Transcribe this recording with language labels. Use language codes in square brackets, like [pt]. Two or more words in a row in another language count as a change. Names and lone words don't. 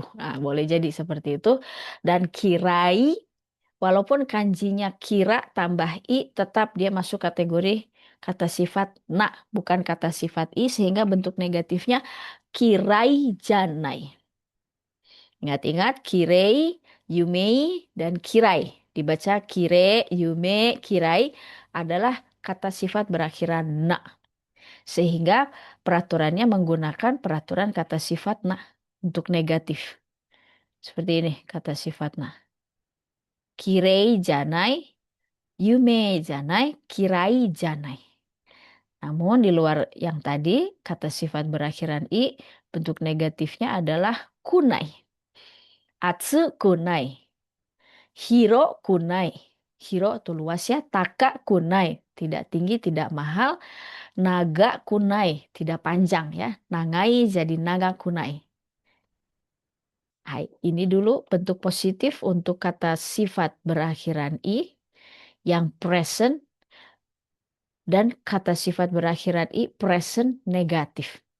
[id] Nah, boleh jadi seperti itu. Dan kirai walaupun kanjinya kira tambah i tetap dia masuk kategori kata sifat na bukan kata sifat i sehingga bentuk negatifnya [ja] kirai janai. [id] Ingat-ingat kirei, yumei dan kirai. Dibaca kire, yume, kirai adalah kata sifat berakhiran na. Sehingga peraturannya menggunakan peraturan kata sifat nah untuk negatif. Seperti ini kata sifat nah. [ja] きれいじゃない、ゆめじゃない、きらいじゃない. [id] Namun di luar yang tadi kata sifat berakhiran i bentuk negatifnya adalah kunai. [ja] あつくない。ひろくない. Hiro itu luas ya. たかくない. [id] Tidak tinggi, tidak mahal. [ja] ながくない, [id] tidak panjang ya. Nagai jadi [ja] ながくない. [id] Hai, ini dulu bentuk positif untuk kata sifat berakhiran i yang present dan kata sifat berakhiran i present negatif.